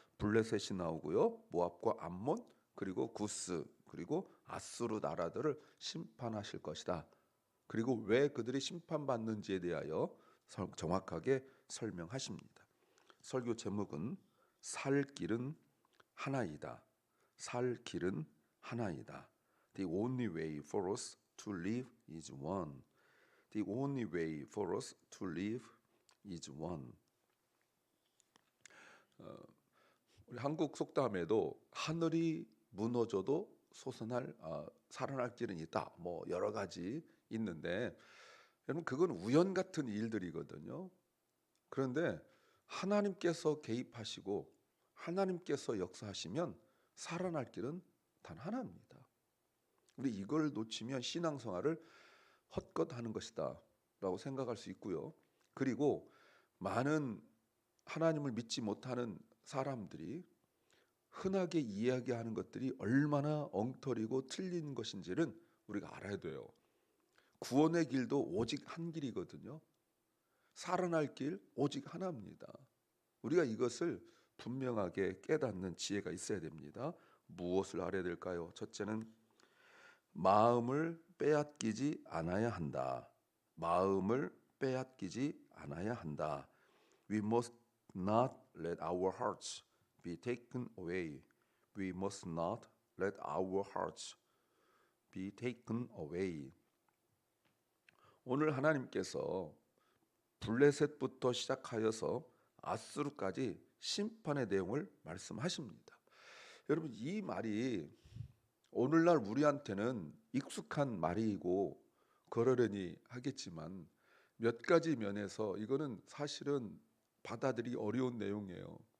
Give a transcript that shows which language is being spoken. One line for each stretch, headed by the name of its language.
Korean: 블레셋이 나오고요, 모압과 암몬, 그리고 구스, 그리고 아수르 나라들을 심판하실 것이다. 그리고 왜 그들이 심판받는지에 대하여 정확하게 설명하십니다. 설교 제목은 살 길은 하나이다. 살 길은 하나이다.
English: The only way for us to live is one. The only way for us to live is one.
Korean: 우리 한국 속담에도 하늘이 무너져도 살아날 길은 있다. 뭐 여러 가지 있는데 여러분, 그건 우연 같은 일들이거든요. 그런데 하나님께서 개입하시고 하나님께서 역사하시면 살아날 길은 단 하나입니다. 우리 이걸 놓치면 신앙생활을 헛것 하는 것이다 라고 생각할 수 있고요. 그리고 많은 하나님을 믿지 못하는 사람들이 흔하게 이야기하는 것들이 얼마나 엉터리고 틀린 것인지는 우리가 알아야 돼요. 구원의 길도 오직 한 길이거든요. 살아날 길 오직 하나입니다. 우리가 이것을 분명하게 깨닫는 지혜가 있어야 됩니다. 무엇을 알아야 될까요? 첫째는 마음을 빼앗기지 않아야 한다. 마음을 빼앗기지 않아야 한다.
English: We must not let our hearts be taken away. We must not let our hearts be taken away.
Korean: 오늘 하나님께서 블레셋부터 시작하여서 아수르까지 심판의 내용을 말씀하십니다. 여러분, 이 말이 오늘날 우리한테는 익숙한 말이고 그러려니 하겠지만 몇 가지 면에서 이거는 사실은 받아들이기 어려운 내용이에요.